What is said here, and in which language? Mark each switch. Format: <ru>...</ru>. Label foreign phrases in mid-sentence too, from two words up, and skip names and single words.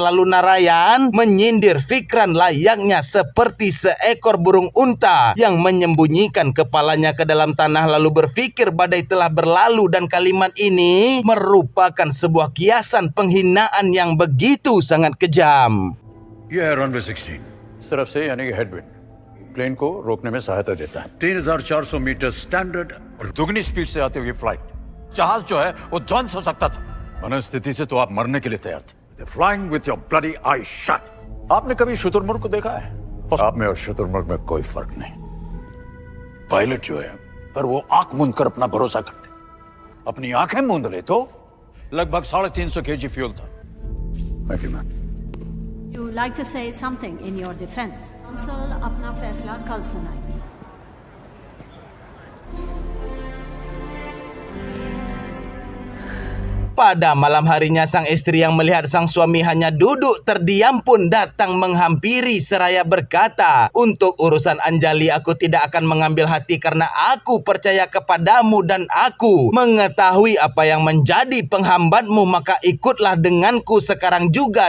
<id>Lalu Narayan menyindir Fikran layaknya seperti seekor burung unta yang menyembunyikan kepalanya ke dalam tanah lalu berpikir badai telah berlalu. Dan kalimat ini merupakan sebuah kiasan penghinaan yang begitu sangat kejam.</id> <hi>ये है रनवे 16 इस तरफ से यानी कि</hi> <en>headwind plane</en> <hi>को रोकने में सहायता देता है। 3,400</hi> <en>meter standard</en> <hi>और दुगनी स्पीड से आती हुई फ्लाइट। जहाज जो है वो ध्वंस हो सकता था। मनस्थिति से तो आप मरने के लिए तैयार थे।</hi> <en>flying with your bloody eye shut.</en> <hi>आपने कभी शुतुरमुर्ग को देखा है? आप में और शुतुरमुर्ग में कोई फर्क नहीं। पायलट जो है पर वो आंख मूंद कर अपना भरोसा करते, अपनी आंखें मूंद ले तो लगभग 350 kg फ्यूल था।</hi> <en>Thank you, man. You would like to say something in your defense?</en> <hi>Counsel अपना फैसला कल सुनाएंगे।</hi> <id>Pada malam harinya sang istri yang melihat sang suami hanya duduk terdiam pun datang menghampiri seraya berkata, "Untuk urusan Anjali aku tidak akan mengambil hati karena aku percaya kepadamu dan aku mengetahui apa yang menjadi penghambatmu, maka ikutlah denganku sekarang juga."</id>